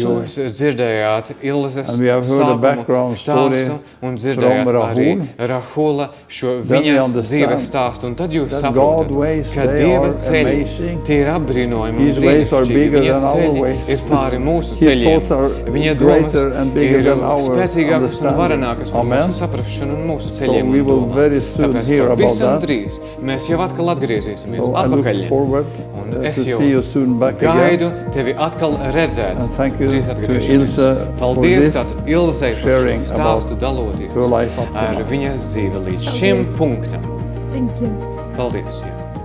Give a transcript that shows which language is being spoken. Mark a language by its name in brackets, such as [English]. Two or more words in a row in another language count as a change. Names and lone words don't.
[Latvian] Jūs dzirdējāt Ilzes [English] And we have heard the [Latvian] sākumu [English] background story [Latvian] stāstu un dzirdējāt [English] from [Latvian] arī Rahula šo [English] Then we [Latvian] viņa [English] understand [Latvian] dzīves stāstu. Un tad jūs [English] that God's [Latvian] saprotat, [English] ways, [Latvian] ka [English] they [Latvian] Dieva [English] are [Latvian] ceļi, [English] amazing. [Latvian] tie ir apbrīnojami. [English] His [Latvian] un [English] ways are [Latvian] brīnišķīgi. [English] bigger [Latvian] Viņa [English] than our [Latvian] ceļi [English] ways. [Latvian] ir pāri mūsu [English] His [Latvian] ceļiem. [English] thoughts are [Latvian] Viņa [English] greater [Latvian] domas [English] and bigger [Latvian] ir [English] than our [Latvian] spēcīgākas un [English] understanding. [Latvian] varenākas par [English] Amen. [Latvian] mūsu saprašanu un mūsu [English] So [Latvian] ceļiem. [English] we [Latvian] un [English] will [Latvian] domām. [English] very soon [Latvian] Tāpēc [English] hear about [Latvian] pavisam [English] that. [Latvian] drīz mēs jau atkal atgriezīsimies [English] So I look [Latvian] atpakaļ. [English] forward [Latvian] Un es [English] to [Latvian] jau [English] see you soon back [Latvian] gaidu [English] again. [Latvian] tevi atkal redzēt. [English] And thank you [Latvian] Drīz [English] to [Latvian] atgriezīsimies. [English] Ilse for [Latvian] Paldies [English] this [Latvian] tātad Ilzei par šo [English] sharing [Latvian] stāstu [English] about [Latvian] daloties [English] her life up to [Latvian] ar [English] now. [Latvian] viņas dzīvi līdz šim Paldies. punktam. [English] Thank you. [Latvian] Paldies! Jā.